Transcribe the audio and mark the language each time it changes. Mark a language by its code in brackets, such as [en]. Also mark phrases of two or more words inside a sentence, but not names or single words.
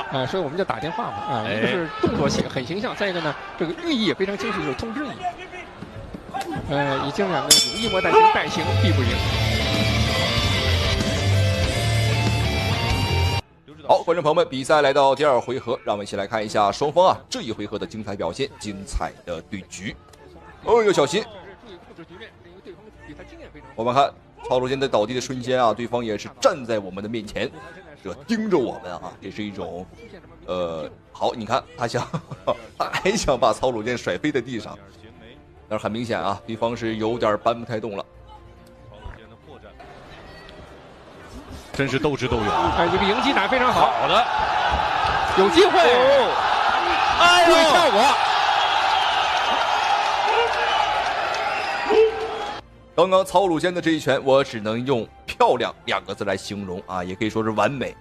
[zh] 所以我們就打電話嘛，一個是動作很形象，再一個呢，這個寓意也非常清晰，就是通知你。已經講的有意莫待行，待行必不贏。好，觀眾朋友們，比賽來到第2回合，讓我們一起來看一下雙方啊這一回合的精彩表現，精彩的對局。要小心！我們看曹魯健在倒地的瞬間啊，對方也是站在我們的面前，這盯着我們啊，這是一種好，你看他還想把曹魯健甩飛在地上，但是很明顯啊，對方是有點搬不太動了。真是鬥智鬥勇，這個迎擊打得非常好，好的，有機會，注意效果。剛剛曹魯健的這一拳，我只能用漂亮2個字來形容啊，也可以說是完美。